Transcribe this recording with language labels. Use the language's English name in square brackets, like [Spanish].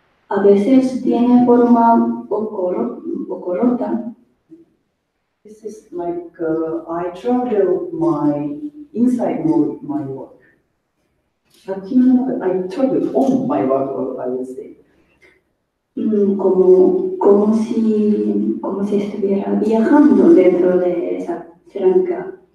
[Spanish] A veces tiene forma un poco rota. [English] This is like I travel inside my work. I travel on my work, I would say. [Spanish] Como si estuviera viajando dentro de esa cerámica.